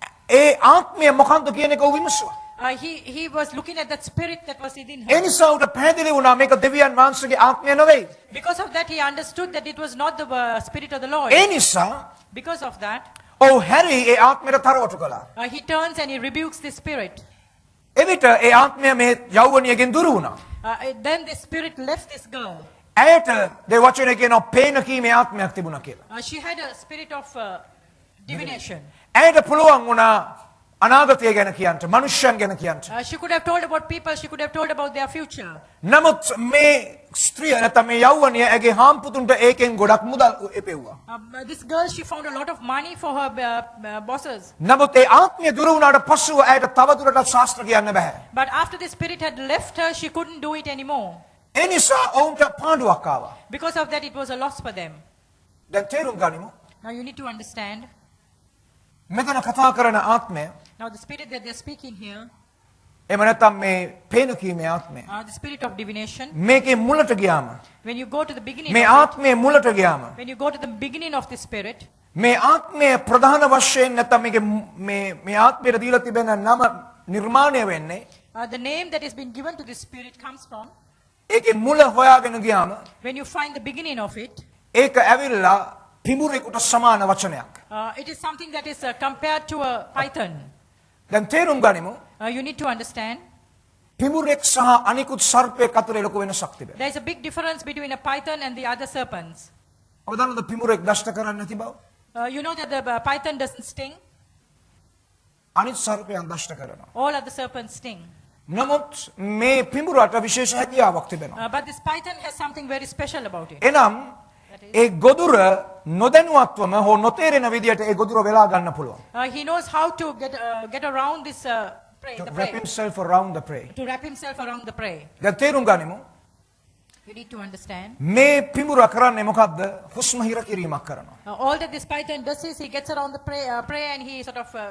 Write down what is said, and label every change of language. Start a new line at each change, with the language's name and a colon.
Sinhala: ඒ ආත්මය මොකක්ද කියන එක ඔහු විමසුවා.
English: He was looking at that spirit that was within
Sinhala: A
English: her.
Sinhala: නිසා උට පැහැදිලි වුණා මේක දෙවියන් වහන්සේගේ ආත්මය නෙවෙයි.
English: Because of that, he understood that it was not the spirit of the Lord.
Sinhala: ඒ නිසා
English: Because of that,
Sinhala: ඔහු හැරි ඒ ආත්මයට තරවටු කළා.
English: he turns and he rebukes the spirit.
Sinhala: එවිට ඒ ආත්මය මේ යෞවනියගෙන් දුරු වුණා.
English: Then the spirit left this girl.
Sinhala: ඇයට ඒ වචනේ කියනවා පේන කීමේ ආත්මයක් තිබුණා කියලා.
English: She had a spirit of divination.
Sinhala: ඇයට පුළුවන් වුණා අනාගතය ගැන කියන්න, මනුෂ්‍යයන් ගැන කියන්න.
English: She could have told about people, she could have told about their future.
Sinhala: නමුත් මේ ස්ත්‍රිය නැත්නම් මේ යෞවනිය ඇගේ හාම්පුතුන්ට ඒකෙන් ගොඩක් මුදල් එපෙව්වා.
English: This girl, she found a lot of money for her bosses.
Sinhala: නමුත් ඒ ආත්මය දුර වුණාට පස්සෙව ඇයට තවදුරටත් ශාස්ත්‍ර කියන්න බෑ.
English: But after the spirit had left her, she couldn't do it anymore.
Sinhala: ඒ නිසා ඔවුන්ට පාඩුවක් ආවා.
English: Because of that, it was a loss for them.
Sinhala: දැන් තේරුම් ගනිමු.
English: Now you need to understand.
Sinhala: මෙතන කතා කරන ආත්මය
English: Now the spirit that they're speaking here,
Sinhala: එහෙම නැත්නම් මේ පේන කීමේ ආත්මය.
English: the spirit of divination.
Sinhala: මේකේ මුලට ගියාම
English: When you go to the beginning,
Sinhala: මේ
English: of it,
Sinhala: ආත්මයේ මුලට ගියාම
English: when you go to the beginning of the spirit,
Sinhala: මේ ආත්මය ප්‍රධාන වශයෙන් නැත්නම් මේකේ මේ ආත්මයට දීලා තිබෙන නම නිර්මාණය වෙන්නේ
English: the name that has been given to this spirit comes from.
Sinhala: ඒකේ මුල හොයාගෙන ගියාම
English: When you find the beginning of it,
Sinhala: ඒක ඇවිල්ලා පිඹුරෙකුට සමාන වචනයක්.
English: it is something that is compared to a python.
Sinhala: දැන් තේරුම් ගනිමු.
English: You need to understand.
Sinhala: පිඹුරෙක් සහ අනිකුත් සර්පයෙක් අතර ලොකු වෙනසක් තිබෙනවා.
English: There is a big difference between a python and the other serpents.
Sinhala: ඔබ දන්නවද පිඹුරෙක් දෂ්ට කරන්නේ නැති බව?
English: You know that the python doesn't sting.
Sinhala: අනිත් සර්පයන් දෂ්ට කරනවා.
English: All other serpents sting.
Sinhala: නමුත් මේ පිඹුරට විශේෂ හැකියාවක් තිබෙනවා.
English: But this python has something very special about it.
Sinhala: එනම් ඒ ගොදුර නොදැනුවත්වම හෝ නොතේරෙන විදියට ඒ ගොදුර වෙලා ගන්න පුළුවන්.
English: He knows how to get around this prey, To the wrap prey. himself around the prey. To wrap himself around the prey.
Sinhala: දැන් තේරුම් ගනිමු.
English: You need to understand.
Sinhala: මේ පිඹුර කරන්නේ මොකද්ද? හුස්ම හිර කිරීමක් කරනවා.
English: All that this python does is he gets around the prey and he sort of